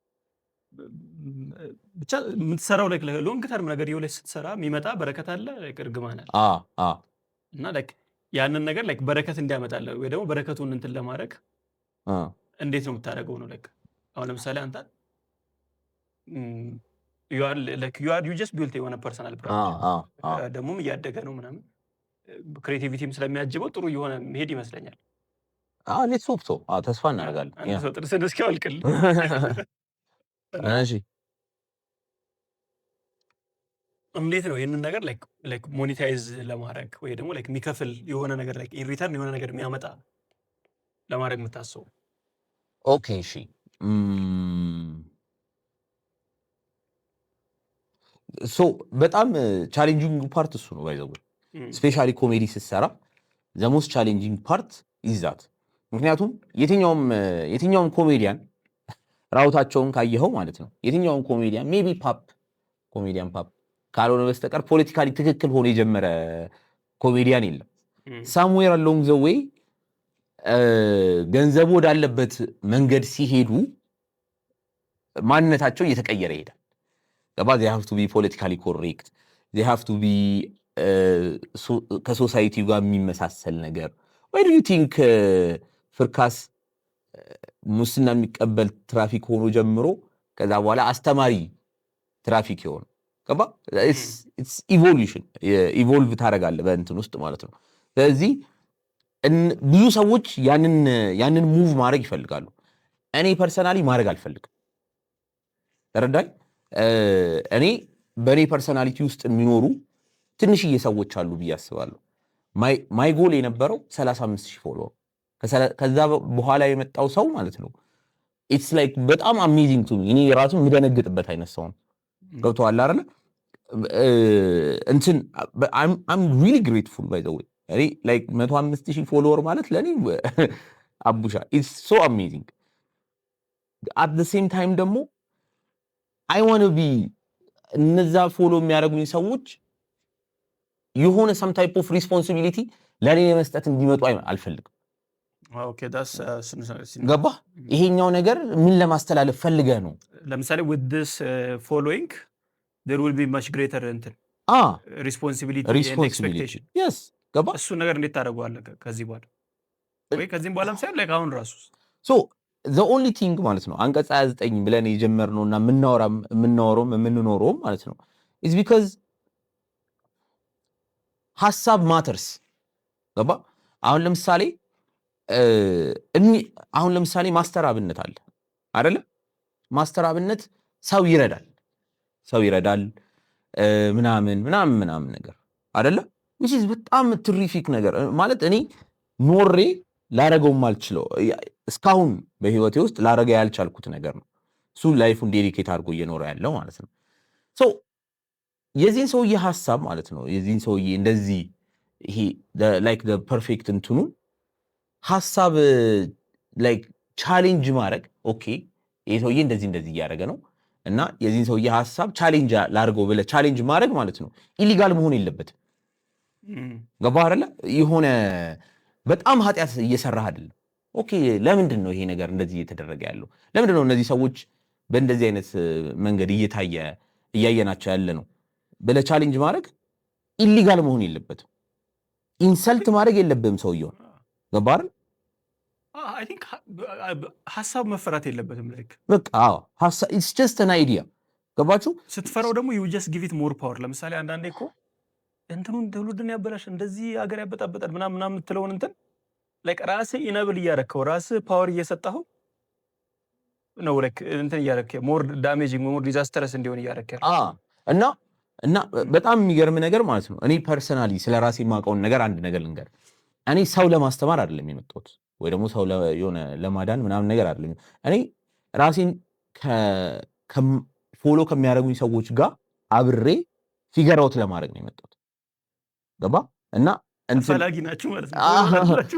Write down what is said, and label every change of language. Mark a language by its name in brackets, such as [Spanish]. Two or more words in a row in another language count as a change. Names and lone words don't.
[Amharic] ብቻ የምትሰራው [English] like long term [Amharic] ነገርየው ላይ ስትሰራ የሚመጣ በረከት አለ ላይክ እርግማን አለ እና ላይክ ያንን ነገር ላይክ በረከት እንዲያመጣለ ወይ ደግሞ በረከቱን እንትን ለማድረግ እንዴት ነው የምታደርገው ነው ላይክ አሁን ለምሳሌ አንተ [English] you just built [Amharic] የሆነ [English] personal brand [Amharic] ደግሞም እያደገ ነው ምናምን ክሬቲቪቲም ስለሚያጅበው ጥሩ የሆነ መሄድ ይመስለኛል [English] let's hope so [Amharic] ተስፋ እናደርጋለን አንተ ሰው ጥርስን እስኪያወልቅል እሺ እንዴት ነው ይሄንን ነገር ላይክ ሞኔታይዝ ለማድረግ ወይ ደግሞ ላይክ የሚከፍል የሆነ ነገር ላይክ [English] in return [Amharic] የሆነ ነገር የሚያመጣ ለማድረግ የምታስበው ኦኬ እሺ ሶ በጣም [English] challenging part [Amharic] እሱ ነው [English] by the way specially comedy [Amharic] ስትሰራ [English] the most challenging part is that [Amharic] ምክንያቱም የትኛውም ኮሜዲያን ራውታቸውን ካየኸው ማለት ነው የትኛውም ኮሜዲያን ሜቢ ኮሜዲያን ፓፕ ካልሆነ በስተቀር ፖለቲካሊ ትክክል ሆኖ የጀመረ ኮሜዲያን የለም [English] somewhere along the way [Amharic] ገንዘቡ ወዳለበት መንገድ ሲሄዱ ማንነታቸው እየተቀየረ ይሄዳል [English] they have to be politically correct they have to be [Amharic] ከሶሳይቲው ጋር የሚመሳሰል ነገር [English] why do you think ፍርካስ [Amharic] ሙስና የሚቀበል ትራፊክ ሆኖ ጀምሮ ከዛ በኋላ አስተማሪ ትራፊክ ይሆን ገባ [English] it's evolution [Amharic] ኢቮልቭ ታረጋለህ በእንትን ውስጥ ማለት ነው ስለዚህ ብዙ ሰዎች ያንን ሙቭ ማድረግ ይፈልጋሉ እኔ ፐርሰናሊ ማድረግ አልፈልግም ተረዳኝ እኔ በኔ ፐርሰናሊቲ ውስጥ የሚኖሩ ትንሽዬ ሰዎች አሉ ብዬ አስባለሁ [English] my goal [Amharic] የነበረው 35000 ፎሎወር ከዛ በኋላ የመጣው ሰው ማለት ነው [English] it's like [Amharic] በጣም [English] amazing to me [Amharic] እኔ ራሱ ምደነግጥበት አይነት ሰው ነው ገብቶሃል አይደል [English] እንትን I'm really grateful by the way [Amharic] እኔ like 105000 ፎሎወር ማለት ለኔ አቡሻ [English] it's so amazing at the same time ደግሞ I want to be [Amharic] እነዛ ፎሎ የሚያደርጉኝ ሰዎች የሆነ [English] some type of responsibility [Amharic] ለኔ መስጠት እንዲመጡ አልፈልግም [English] okay that's [Amharic] ገባ ይሄኛው ነገር ምን ለማስተላለፍ ፈልገህ ነው [English] ለምሳሌ with this following there will be much greater responsibility and expectation [Amharic] yes ገባ እሱ ነገር እንዴት ታደርገዋለህ ከዚህ በኋላ ወይ ከዚህም በኋላም ሳይሆን like አሁን ራሱ [English] so the only thing [Amharic] ማለት ነው አንቀጽ 29 ብለን የጀመርነውና የምንኖረው ማለት ነው [English] is because [Amharic] ሐሳብ ማተርስ ገባ አሁን ለምሳሌ ማስተር አብነት አለ አይደለ ማስተር አብነት ሰው ይረዳል ምናምን ነገር አይደለ which is በጣም ትሪፊክ ነገር ማለት እኔ ኖሬ ላረገው ማልችለው እስካሁን በህይወቴ ውስጥ ላረጋ ያልቻልኩት ነገር ነው እሱ ላይፉን ዴዲኬት አድርጎ እየኖረ ያለው ማለት ነው so የዚህን ሰውዬ ሐሳብ ማለት ነው የዚህን ሰውዬ እንደዚህ ይሄ [English] like the perfect [Amharic] እንትኑ ሐሳብ like ቻሌንጅ ማድረግ ኦኬ ይሄ ሰውዬ እንደዚህ እያደረገ ነው እና የዚህን ሰውዬ ሐሳብ ቻሌንጅ ላድርገው ብለህ ቻሌንጅ ማድረግ ማለት ነው ኢሊጋል መሆን የለበትም ገባህ አይደለ የሆነ በጣም ኃጢያት እየሰራህ አይደለም ኦኬ ለምንድን ነው ይሄ ነገር እንደዚህ እየተደረገ ያለው ለምንድን ነው እነዚህ ሰዎች በእንደዚህ አይነት መንገድ እያየናቸው ያለ ነው ብለህ ቻሌንጅ ማድረግ ኢሊጋል መሆን የለበትም ኢንሰልት ማድረግ የለብህም ሰውየው ገባህ አይደል [English] I think [Amharic] ሐሳብ መፈራት የለበትም like በቃ ሐሳብ [English] it's just an idea [Amharic] ገባችሁ ስትፈራው ደግሞ [English] you just give it more power [Amharic] ለምሳሌ አንዳንዴ እኮ እንትኑን ትውልድን ያበላሽ እንደዚህ ሀገር ያበጣበጣል ምናምን የምትለውን እንትን like ራስህ ኢነብል እያደረከው ራስህ ፓወር እየሰጠኸው ነው like እንትን እያደረከው [English] more damaging more disastrous [Amharic] እንዲሆን እያደረከው እና በጣም የሚገርም ነገር ማለት ነው እኔ ፐርሰናሊ ስለ ራሴ የማውቀውን ነገር አንድ ነገር ልንገር እኔ ሰው ለማስተማር አይደለም የመጣሁት ወይ ደግሞ ሰው የሆነ ለማዳን ምናምን ነገር አይደለም እኔ ራሴን ፎሎ ከሚያደርጉኝ ሰዎች ጋር አብሬ [English] figure out [Amharic] ለማድረግ ነው የመጣሁት ገባ እና ፈላጊ ናችሁ ማለት ነው።